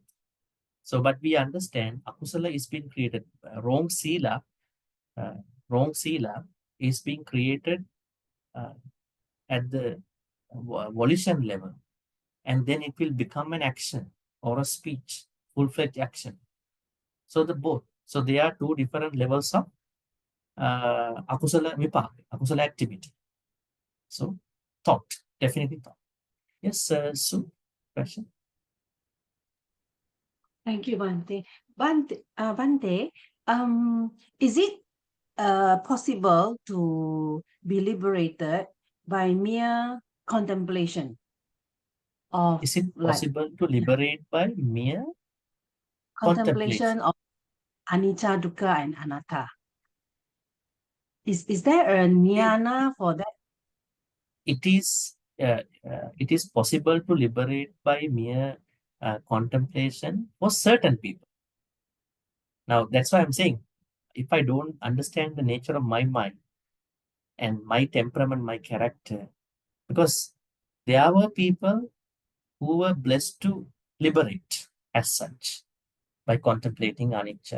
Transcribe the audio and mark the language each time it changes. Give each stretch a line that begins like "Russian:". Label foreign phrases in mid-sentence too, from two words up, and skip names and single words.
English: So, but we understand akusala is being created, wrong sila is being created at the volition level, and then it will become an action or a speech, full-fledged action. So the both. So there are two different levels of
Pali: akusala vipaka,
English: akusala activity. So thought, definitely thought. Yes, Sue, question? Thank you, Bhante. Bhante, is it possible to be liberated by mere contemplation? Is it possible to liberate by mere contemplation of
Pali: anicca, dukkha,
English: and anatta? Is there a jnana for that? It is possible to liberate by mere contemplation for certain people. Now, that's why I'm saying, if I don't understand the nature of my mind and my temperament, my character, because there were people who were blessed to liberate as such by contemplating anicca.